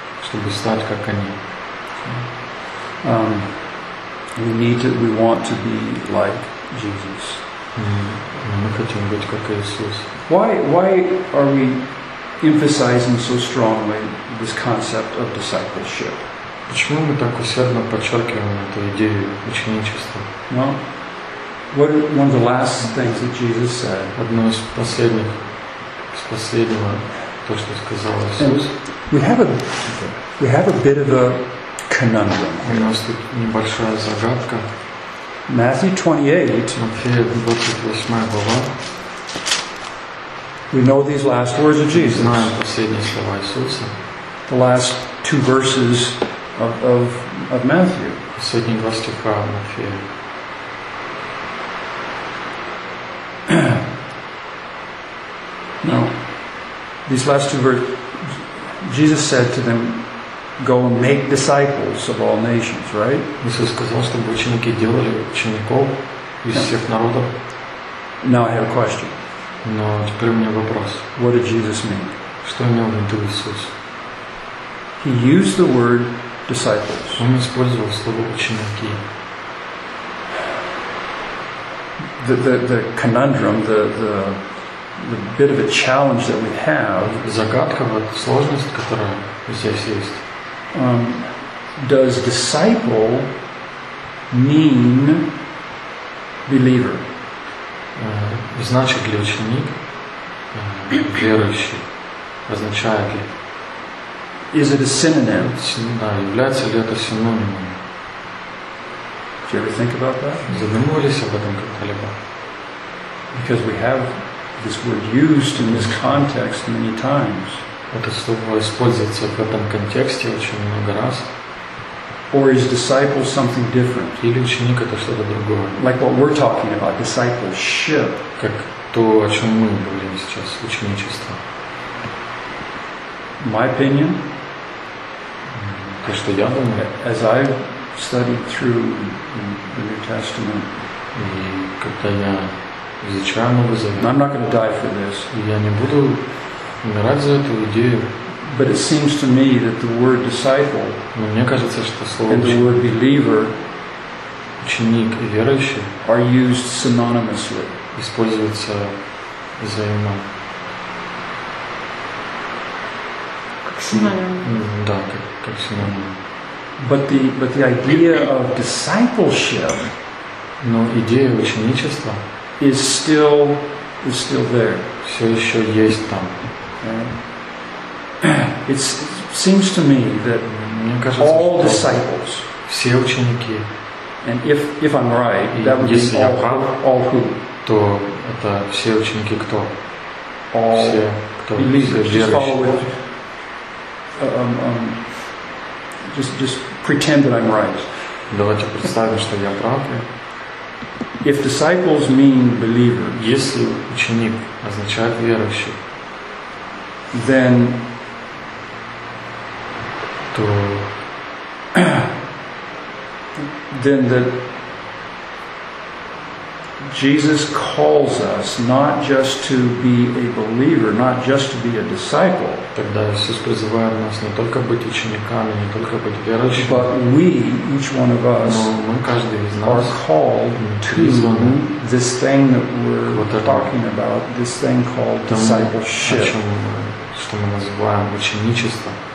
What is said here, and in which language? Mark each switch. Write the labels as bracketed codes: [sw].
[ru] Чтобы стать как они. [en] We want to be like Jesus. [ru] Мы хотим быть как Иисус. [en] Why are we emphasizing so strongly this concept of discipleship? [ru] Почему мы так усердно подчеркиваем эту идею ученичества? [en] Well, what one of the last things that Jesus said? [ru] Одно из последних, то, что сказал Иисус. [en] We have a bit of a conundrum. [ru] У нас тут небольшая загадка. [en] Matthew 28, [ru] Матфея 28 глава, [en] we know these last words of Jesus. [ru] Знаем последние слова Иисуса. [en] The last two verses of Matthew. [ru] Последние два стиха Матфея. [en] No. These last two verses, Jesus said to them, go and make disciples of all nations, right? [ru] Иисус сказал, чтобы ученики делали учеников из всех народов. [en] Now I have a question. [ru] Но теперь у меня вопрос. [en] What did Jesus mean? [ru] Что имел в виду Иисус? [en] He used the word disciples. [ru] Он использовал слово ученики. [en] The conundrum, the bit of a challenge that we have. [ru] Загадка, сложность, которая здесь есть. [en] Does disciple mean believer? [ru] Значит ли ученик верующий? Означает ли? [en] Is it a synonym? [ru] Да, является ли это синонимом? [en] Do you ever think about that? [ru] Задумывались об этом когда-либо? [en] Because we have this word used in this context many times. [ru] Это слово используется в этом контексте очень много раз. [en] Or is disciple something different? [ru] Или ученик это что-то другое? [en] Like what we're talking about, discipleship. [ru] Как то, о чем мы говорим сейчас, ученичество. [en] My opinion. [ru] То, что я думаю. [en] As I've studied through the New Testament. [ru] И когда я изучаю Новый Завет. [en] I'm not going to die for this. [ru] Я не буду умирать за эту идею. [en] But it seems to me that the word disciple, [ru] но мне кажется, что слово [en] and the word believer, [ru] ученик и верующий, [en] are used synonymously. [ru] Используются взаимно. Как синоним. Да, как синоним. [en] But the idea of discipleship, [ru] но идея ученичества, [en] is still there. [ru] Все еще есть там. [en] It seems to me that all disciples, [ru] все ученики, [en] and if I'm right, that would be all who, [ru] то это все ученики кто, [en] all [ru] все кто верующие. [en] Just follow with, just pretend that I'm right. [ru] Давайте представим, что я прав. [en] If disciples mean believers, [ru] если ученик означает верующий, [en] then [ru] то [en] then that Jesus calls us not just to be a believer, not just to be a disciple. [ru] Тогда Иисус призывает нас не только быть учениками, не только быть верующими. [en] But we, each one of us, [ru] мы, каждый из нас, [en] are called [ru] призван [en] to this thing that we're вот talking about, this thing called discipleship. [ru] О чем мы, что мы называем ученичеством.